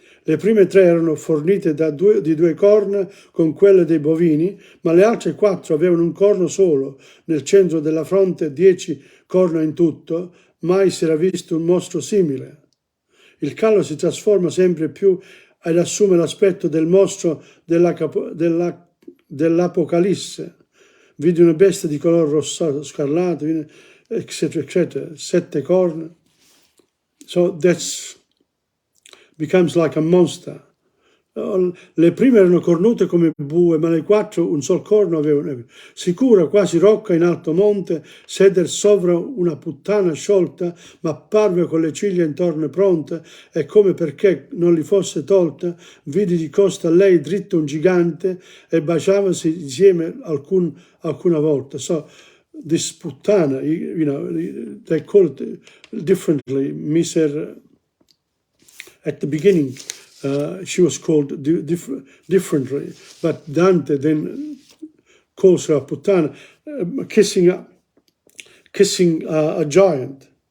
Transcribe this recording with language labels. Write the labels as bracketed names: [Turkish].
[Italian] Le prime 3 erano fornite di 2 corna con quelle dei bovini, ma le altre 4 avevano un corno solo, nel centro della fronte 10 corna in tutto, mai si era visto un mostro simile. Il cavallo si trasforma sempre più ed assume l'aspetto del mostro dell'Apocalisse. Vidi una bestia di colore rosso, scarlatto, eccetera, eccetera, 7 corna. [English] So that's becomes like a monster. [Italian] Le prime erano cornute come bue, ma le 4 un sol corno avevano. Sicura, quasi rocca in alto monte, seder sovra una puttana sciolta, ma parve con le ciglia intorno pronte, e come perché non li fosse tolta, vidi di costa a lei dritto un gigante, e baciavasi insieme alcuna volta. [English] So, this puttana, they call it differently, miser. At the beginning, she was called differently, but Dante then calls her a puttana, kissing a giant.